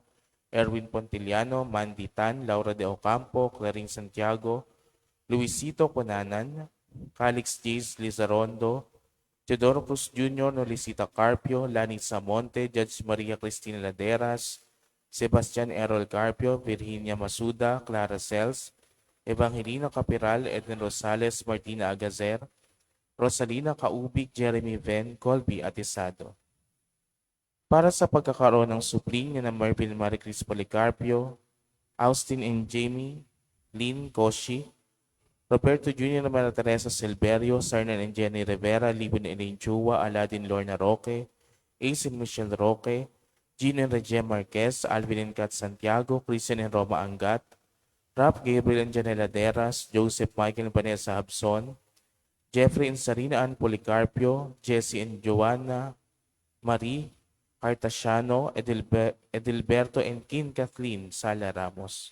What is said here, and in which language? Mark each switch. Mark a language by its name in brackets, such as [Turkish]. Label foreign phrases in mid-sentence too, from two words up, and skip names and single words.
[Filipino] Erwin Pontiliano, Mandy Tan, Laura de Ocampo, Clarín Santiago, Luisito Conanan, Calix Jays Lizarondo, Teodoro Cruz Jr., Nolicita Carpio, Lani Samonte, Judge Maria Cristina Laderas, Sebastian Errol Carpio, Virginia Masuda, Clara Cels, Evangelina Capiral, Edwin Rosales, Martina Agazer, Rosalina Kaubig, Jeremy Ven, Colby Atisado. Para sa pagkakaroon ng supling ni na Mervin Maricris Policarpio, Austin and Jamie, Lynn Koshi, Roberto Jr. na Maria Teresa Silverio, Sarnan and Jenny Rivera, Libon Elaine Chua, Aladin Lorna Roque, Ace and Michelle Roque, Gino and Regine Marquez, Alvin and Kat Santiago, Christian and Roma Angat, Rap Gabriel and Janela Deras, Joseph Michael and Vanessa Habson, Jeffrey and Sarina Ann Policarpio, Jesse and Joanna Marie Cartasiano, Edilberto and Kin Kathleen Sala Ramos.